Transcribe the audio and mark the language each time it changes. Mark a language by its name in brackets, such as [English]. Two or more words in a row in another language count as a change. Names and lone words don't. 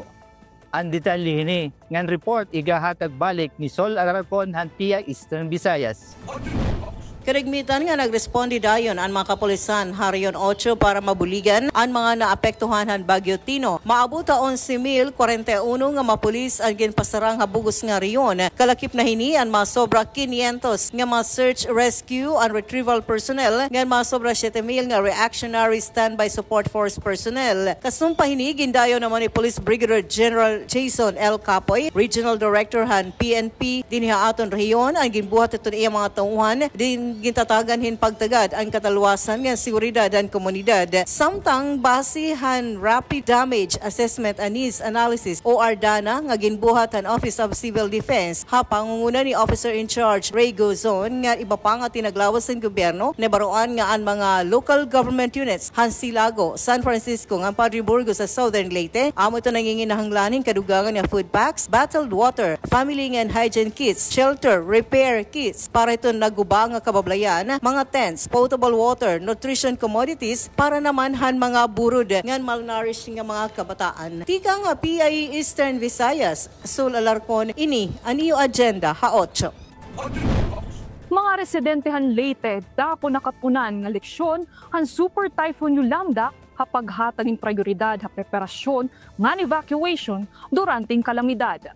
[Waray] Ang detalye ni ngan report igahatag balik ni Sol Alarcon han PI Eastern Visayas. Karigmitan nga nagresponde dayon ang mga kapulisan Harion 8 para mabuligan ang mga naapektuhan han Bagyo Tino. Maabot 11,041 nga mapulis ang ginpasarang habugos nga riyon. Kalakip na hini ang mga sobra 500 nga mga [English] search, rescue and retrieval personnel [Waray] nga mga sobra 7,000 nga [English] reactionary standby support force personnel. [Waray] Kasumpa hini gindayon naman ni Police Brigadier General Jason L. Capoy, Regional Director han PNP dinhi aton rehiyon ang ginbuhat ito iya mga tauhan din gintatagan hin pagtagad ang katalwasan nga seguridad ang komunidad. Samtang basihan [English] rapid damage assessment and needs analysis [Waray] o RDANA nga ginbuhat ang Office of Civil Defense ha pangunguna ni Officer in Charge Ray Gozon nga iba pa nga tinaglawas ng gobyerno na baruan nga ang mga [English] local government units [Waray] han Silago, San Francisco nga Padre Burgos sa Southern Leyte. Amo ito nanginginahanglaning kadugangan nga [English] food packs, bottled water, family and hygiene kits, shelter, repair kits [Waray] para ito nagubang nga kabablayan, mga tents, [English] potable water, nutrition commodities [Waray] para naman han mga burod ngan malnourished nga mga kabataan. Tika nga PI Eastern Visayas, Sol Alarcon, ini ang iyo agenda ha-8. Mga residente han Leyte dapo nakapunan nga leksyon han Super Typhoon Yolanda kapag hataging prioridad ha preparasyon ngan evacuation duranteng kalamidad.